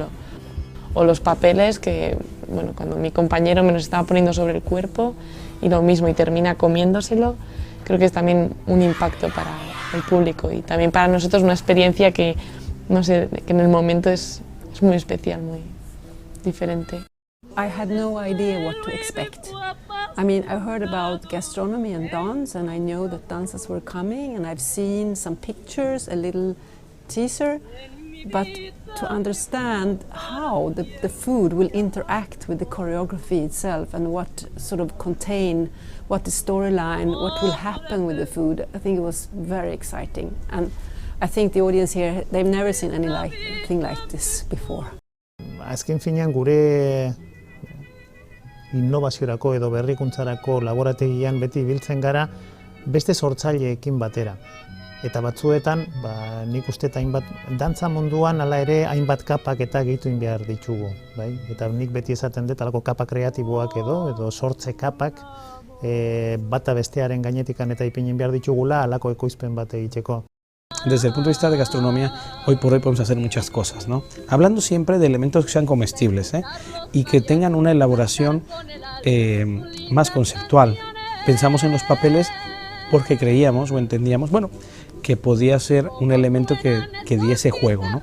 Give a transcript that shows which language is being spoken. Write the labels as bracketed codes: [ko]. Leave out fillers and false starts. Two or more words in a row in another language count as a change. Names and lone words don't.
[es] O los papeles que, bueno, cuando mi compañero me los estaba poniendo sobre el cuerpo y lo mismo, y termina comiéndoselo, creo que es también un impacto para el público y también para nosotros una experiencia que, no sé, que en el momento es muy especial, muy diferente. [en] I had no idea what to expect. I mean, I heard about gastronomy and dance, and I know that dances were coming, and I've seen some pictures, a little teaser, but to understand how the food will interact with the choreography itself and what sort of contain, what the storyline, what will happen with the food, I think it was very exciting. And I think the audience here, they've never seen anything like this before. [eu] Azken finean gure innovaziorako edo berrikuntzarako laborategian beti biltzen gara beste sortzaileekin batera. Eta batzuetan, nik uste hainbat dantza munduan hala ere hainbat kapak eta gehitu behar ditugu, bai? Eta nik beti esaten dut halako kapa kreatiboak edo sortze kapak bata bestearen gainetikan eta ipinin behar ditugula halako ekoizpen bat egiteko. [es] Desde el punto de vista de gastronomía, hoy por hoy podemos hacer muchas cosas, ¿no? Hablando siempre de elementos que sean comestibles, y que tengan una elaboración más conceptual. Pensamos en los papeles porque creíamos o entendíamos, bueno, que podía ser un elemento que diese juego, ¿no?